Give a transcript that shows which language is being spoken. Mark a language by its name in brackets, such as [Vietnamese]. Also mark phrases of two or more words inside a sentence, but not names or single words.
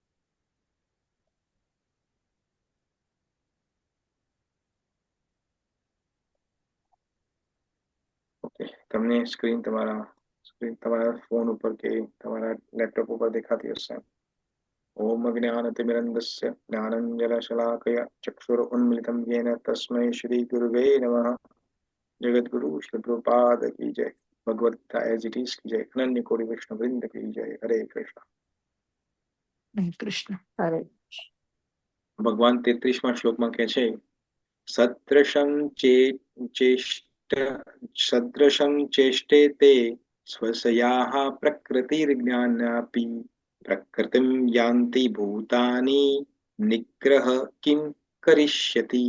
[Gujarati] ઓકે, તમને સ્ક્રીન તમારા ફોન ઉપર કે તમારા લેપટોપ ઉપર દેખાતી હશે. [Sanskrit] ઓમ જ્ઞાનતિમિરન્ધસ્ય જ્ઞાનંજનશલાકયા ચક્ષુરુન્મિલિतं येन तस्मै श्री गुरुवे नमः. [Hindi] जगद्गुरु श्री प्रभुपाद की जय. भगवत गीता एज इट इज की जय. अनन्य कोटि वैष्णव वृंद की जय. हरे कृष्ण. હરે કૃષ્ણ. હરે [Gujarati] ભગવાન 33મા શ્લોકમાં કહે છે [Sanskrit] સદૃશં ચેષ્ટે તે સ્વસ્યાઃ પ્રકૃતિર્જ્ઞાનાપી પ્રકૃતિમ યાન્તિ ભૂતાની નિગ્રહ કિમ કરિષ્યતિ.